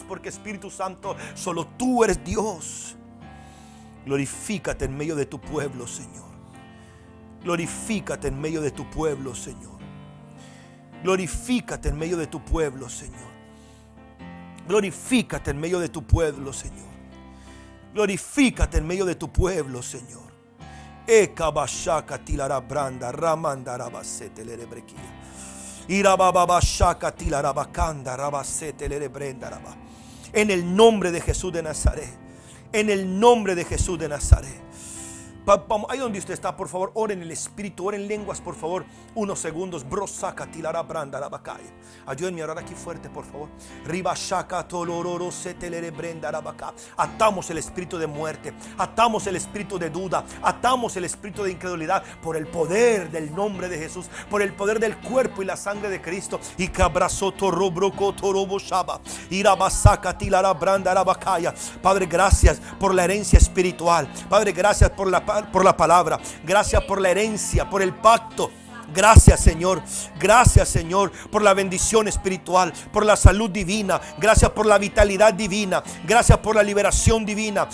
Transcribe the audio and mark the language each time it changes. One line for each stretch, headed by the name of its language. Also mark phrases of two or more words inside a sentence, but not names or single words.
Spanish: Porque Espíritu Santo, solo tú eres Dios. Glorifícate en medio de tu pueblo, Señor. Glorifícate en medio de tu pueblo, Señor. Glorifícate en medio de tu pueblo, Señor. Glorifícate en medio de tu pueblo, Señor. Glorifícate en medio de tu pueblo, Señor. Ekabashaka tilara branda ramanda rabasete lerebrequia. Irababashaka tilara bacanda rabasete lerebrenda raba. En el nombre de Jesús de Nazaret. En el nombre de Jesús de Nazaret. Ahí donde usted está, por favor, ore en el Espíritu, ore en lenguas, por favor, unos segundos. Brosaca tilara branda la bacaya. Ayúdenme a orar aquí fuerte, por favor. Ribashaka tolororo setelere brenda la bacaya. Atamos el espíritu de muerte, atamos el espíritu de duda, atamos el espíritu de incredulidad por el poder del nombre de Jesús, por el poder del cuerpo y la sangre de Cristo. Y cabrazo torobroco torobo shaba. Irabasaka tilara branda la bacaya. Padre, gracias por la herencia espiritual. Padre, gracias por la palabra. Gracias por la herencia, por el pacto. Gracias, Señor. Gracias, Señor, por la bendición espiritual, por la salud divina. Gracias por la vitalidad divina. Gracias por la liberación divina.